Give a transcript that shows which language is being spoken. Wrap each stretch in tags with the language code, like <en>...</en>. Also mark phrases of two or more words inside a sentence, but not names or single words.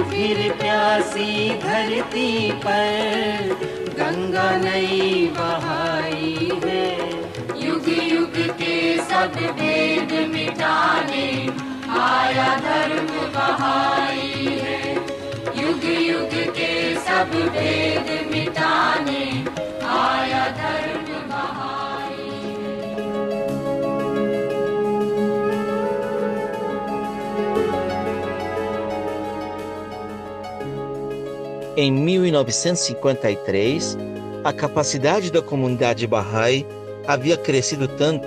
<hi>फिर प्यासी धरती पर गंगा नई बहाई है युग युग के सब भेद मिटाने आया धर्म बहाई है युग युग के सब भेद मिटाने आया धर्म बहाई</hi> <pt>Em 1953, a capacidade da comunidade Bahá'í havia crescido tanto</pt>